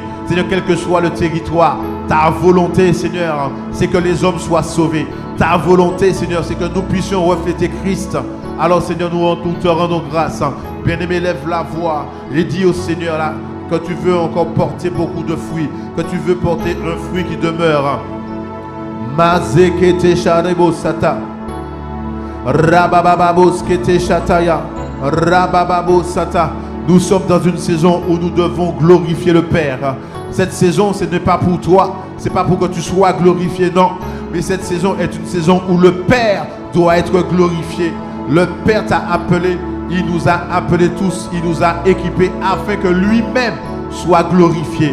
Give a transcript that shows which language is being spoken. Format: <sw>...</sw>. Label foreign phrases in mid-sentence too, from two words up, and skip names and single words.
<fr>Seigneur, quel que soit le territoire, ta volonté, Seigneur, c'est que les hommes soient sauvés. Ta volonté, Seigneur, c'est que nous puissions refléter Christ. Alors, Seigneur, nous te rendons grâce. Bien-aimé, lève la voix et dis au Seigneur là, que tu veux encore porter beaucoup de fruits, que tu veux porter un fruit qui demeure. Mazekete sharebo sata. Rabababos kete shataya. Rabababo sata. Nous sommes dans une saison où nous devons glorifier le Père. Cette saison, ce n'est pas pour toi, ce n'est pas pour que tu sois glorifié, non. Mais cette saison est une saison où le Père doit être glorifié. Le Père t'a appelé, il nous a appelés tous, il nous a équipés afin que lui-même soit glorifié.</fr>